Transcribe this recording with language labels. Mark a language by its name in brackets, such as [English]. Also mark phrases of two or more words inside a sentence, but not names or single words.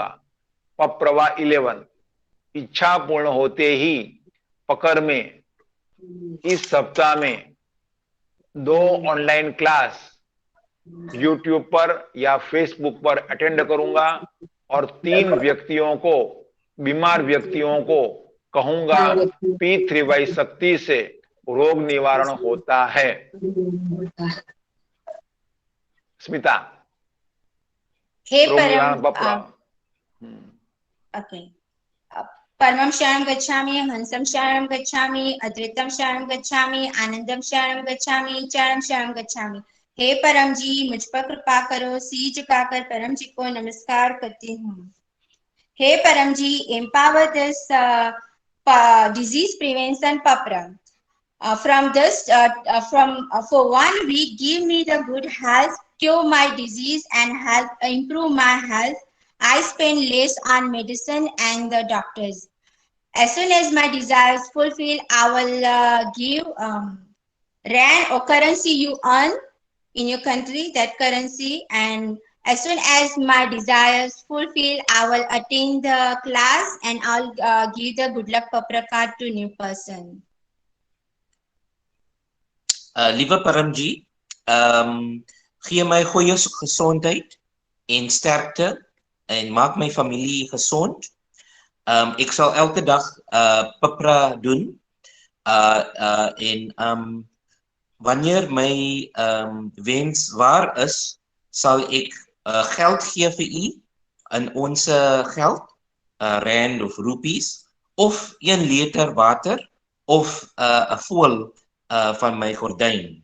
[Hindi] पप्रवा 11 इच्छा पूर्ण होते ही पकड़ में इस सप्ताह में 2 [English] online class [Hindi] YouTube पर या Facebook पर अटेंड करूंगा और 3 व्यक्तियों को, बीमार व्यक्तियों को कहूंगा P3Y शक्ति से रोग निवारण होता है। स्मिता, हे रोग निवारण परम बपरा। ओके, [Pali] परमं शरणं गच्छामि, हंसं शरणं गच्छामि, अद्वैतं शरणं गच्छामि, आनंदं शरणं गच्छामि, चरणं शरणं गच्छामि। [Hindi] हे परम जी, मुझ पर कृपा करो। सी झुकाकर परम जी को नमस्कार करती हूँ। हे परम जी, [English] empower this disease prevention papram. For 1 week, give me the good health, cure my disease and help improve my health. I spend less on medicine and the doctors. As soon as my desires fulfill, I will give rand or currency you earn in your country, that currency. And as soon as my desires fulfill, I will attend the class and I'll give the good luck papra card to new person. [Afrikaans] Liewe Paramji, gee my goeie gesondheid en sterkte en maak my familie gesond. Ek sal elke dag papra doen. En wanneer my wens waar is, sal ek geld gee vir u in ons geld, rand of rupees, of 1 liter water of 'n voël van my gordyn.